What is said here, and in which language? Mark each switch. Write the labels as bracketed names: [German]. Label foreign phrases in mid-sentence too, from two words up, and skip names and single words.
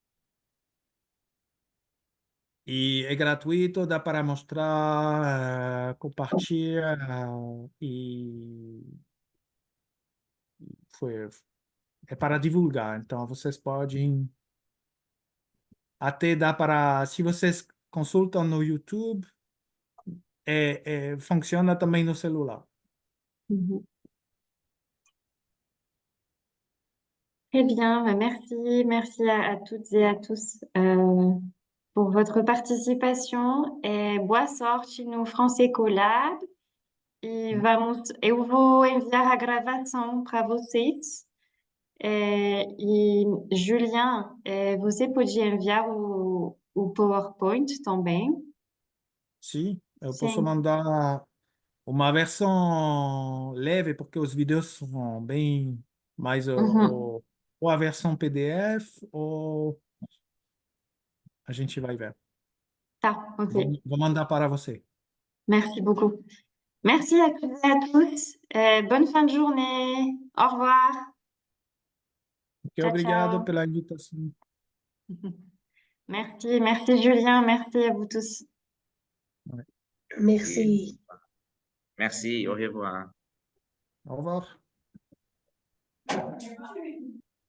[Portuguese] E é gratuito, dá para mostrar, compartilhar e foi, é para divulgar. Então, vocês podem até dar para, se vocês consultam no YouTube, funciona também no celular. Mhm. [French] Très bien, bah, merci à toutes et à tous pour votre participation. [Portuguese] Boa sorte no Français Collab. Eu vou enviar a gravação para vocês. E Julien, você podia enviar o PowerPoint também? Sim, eu posso Sim. mandar uma versão leve, porque os vídeos são bem mais Uhum. ou a versão PDF ou a gente vai ver. Tá, ok. Vou mandar para você. [French] Merci beaucoup. Merci à toutes et à tous. Bonne fin de journée. Au revoir. [Portuguese] Muito Tchau, obrigado tchau. pela invitação. [French] Merci, merci Julien, merci à vous tous. Merci. Merci, au revoir. Au revoir.